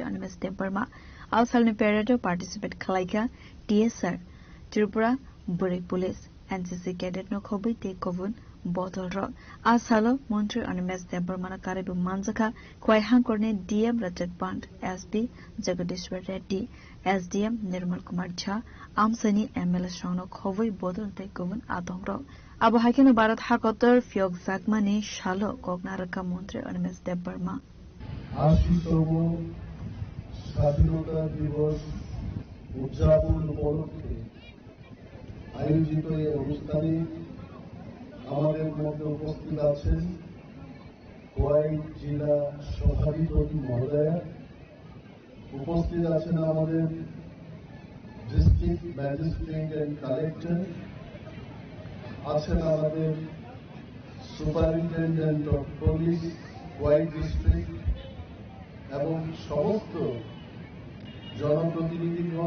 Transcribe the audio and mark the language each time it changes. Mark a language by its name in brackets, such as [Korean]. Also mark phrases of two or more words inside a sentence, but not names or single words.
[Kok Borok] Animes Temperma asalni parade participate khlaika TSR Tripura Buri Police NCC cadet nokhobai te kovun bottle ro asalo mantri Animes Temperma karibu manjaka khwai hangkorni DM Rajat Pant SP Jagadishwar Reddy SDM Nirmal Kumar Jha Amsani MLA Shano Khowai Bodol te kovun adongro abo haikeno Bharat Hakotor Fyog Zakmani Shalo Kognaraka Mantri Animes Temperma [Bangla] 80তম স্বাধীনতা দিবস উদযাপন উপলক্ষে আয়োজিত এই অনুষ্ঠানে আমাদের মধ্যে উপস্থিত আছেন খোয়াই জেলা সভাধিপতি মহোদয়া, উপস্থিত আছেন আমাদের [English] District Magistrate and Collector, [Bangla] আছেন আমাদের [English] Superintendent of Police Khowai District [Bangla] এবং সমস্ত জনপ্রতিনিধিগণ।